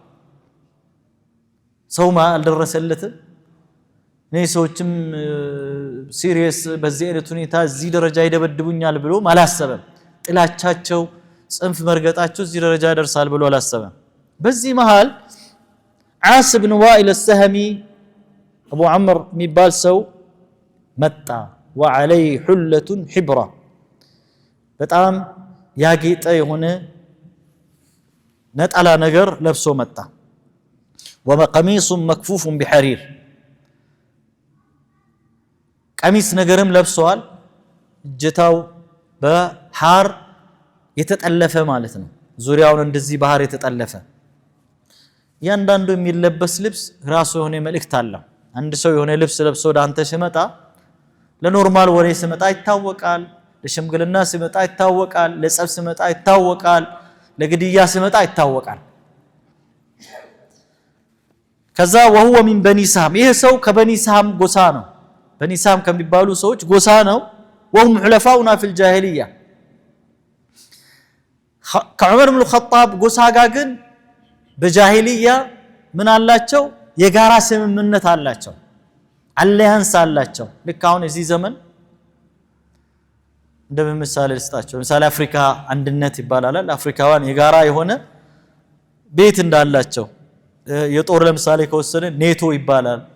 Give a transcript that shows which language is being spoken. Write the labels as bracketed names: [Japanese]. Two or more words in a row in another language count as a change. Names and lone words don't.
[Amharic] ሰው አልደረሰለትም እነዚህ ሰዎችም ሲሪየስ በዚህ አይነት ሁኔታ እዚህ ደረጃ ይደበድቡኛል ብሎ አላሰበም ጥላቻቸው ጽንፍ መርገጣቸው እዚህ ደረጃ ያደርሳል ብሎ አላሰበም በዚህ መሃል ዓስ ብን ዋኢል السهمي አቡ ዐምር የሚባል ሰው መጣ [Arabic] وعليه حلة حبرة [Amharic] በጣም ያጌጠ የሆነ ነጣላ ነገር ለብሶ መጣ [Arabic] وقميص مكفوف بحرير [Amharic] ቀሚስ ነገርም ለብሷል እጀታው በሐር የተጠለፈ ማለት ነው ዙሪያውን እንደዚህ ባህር የተጠለፈ ያንዳንዱ የሚለበስ ልብስ ራሱ የሆነ መልእክት አለው አንድ ሰው የሆነ ልብስ ለብሶ ወደ አንተ ሲመጣ ለኖርማል ወሬ ሲመጣ ይታወቃል ለሽምግልና ሲመጣ ይታወቃል ለጸብ ሲመጣ ይታወቃል ለግድያ ሲመጣ ይታወቃል ከዛ [Arabic] وهو من بني سهم [Amharic] ይሄ ሰው ከበኒ ሳም ጎሳ ነው በኒ ሳም ከሚባሉ ሰዎች ጎሳ ነው [Arabic] وهم حلفاؤنا في الجاهليه [Amharic] ከዑመር ኢብኑ ኸጣብ ጎሳ ጋር ግን በጃሂልያ ምን አላቸው የጋራ ስምምነት አላቸው አሊያንስ አላቸው ልክ አሁን እዚህ ዘመን እንደምሳሌ ልስጣቸው ለምሳሌ አፍሪካ አንድነት ይባላል አፍሪካውያን የጋራ የሆነ ቤት እንዳላቸው የጦር ለምሳሌ ከወሰነ ኔቶ ይባላል